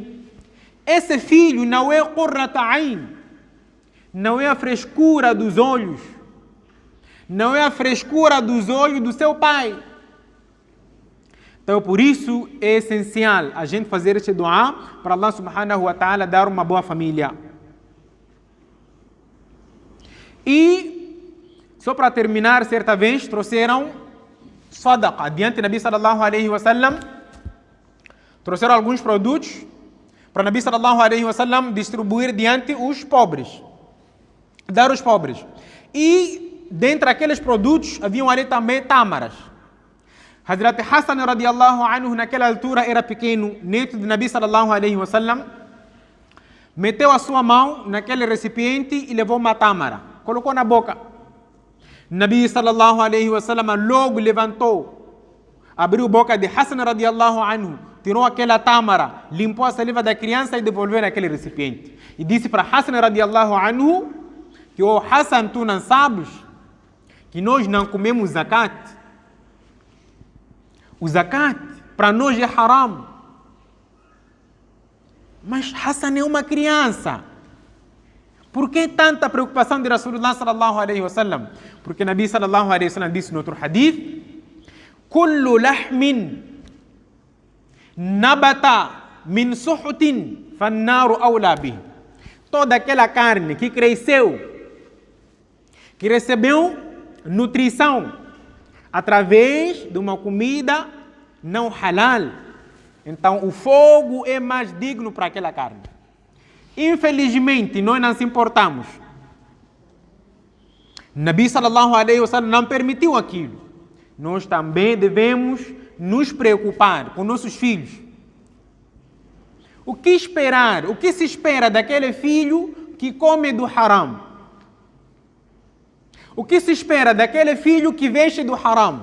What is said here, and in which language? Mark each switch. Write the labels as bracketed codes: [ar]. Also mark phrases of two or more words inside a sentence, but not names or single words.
[pt] Esse filho não é [ar] قرة عين, [pt] não é a frescura dos olhos, não é a frescura dos olhos do seu pai. Então por isso é essencial a gente fazer este dua para Allah [ar] سبحانه وتعالى [pt] dar uma boa família. E só para terminar, certa vez trouxeram sadaqa diante do [ar] نبي صلى الله عليه وسلم, [pt] trouxeram alguns produtos para o [ar] نبي صلى الله عليه وسلم [pt] distribuir diante os pobres, dar aos pobres. E dentre aqueles produtos haviam ali também tâmaras. Hazrat Hassan [ar] رضي الله عنه [pt] naquela altura era pequeno, neto do [ar] نبي صلى الله عليه وسلم, [pt] meteu a sua mão naquele recipiente e levou uma tâmara, colocou na boca. [ar] نبي صلى الله عليه وسلم [pt] logo levantou, abriu a boca de Hassan [ar] رضي الله عنه, [pt] tirou aquela tâmara, limpou a saliva da criança e devolveu naquele recipiente. E disse para Hassan [ar] رضي الله عنه [pt] que, oh Hassan, tu não sabes que nós não comemos zakat? O zakat para nós é haram. Mas Hassan é uma criança. Por que tanta preocupação de [ar] رسول الله صلى الله عليه وسلم? Porque نبي صلى الله عليه وسلم [pt] disse no outro [ar] حديث كل لحم نبت من سحت فالنار أولى به. [pt] Toda aquela carne que cresceu, que recebeu nutrição através de uma comida não halal, então o fogo é mais digno para aquela carne. Infelizmente, nós não se importamos. [ar] نبي صلى الله عليه وسلم [pt] não permitiu aquilo. Nós também devemos nos preocupar com nossos filhos. O que esperar? O que se espera daquele filho que come do haram? O que se espera daquele filho que veste do haram?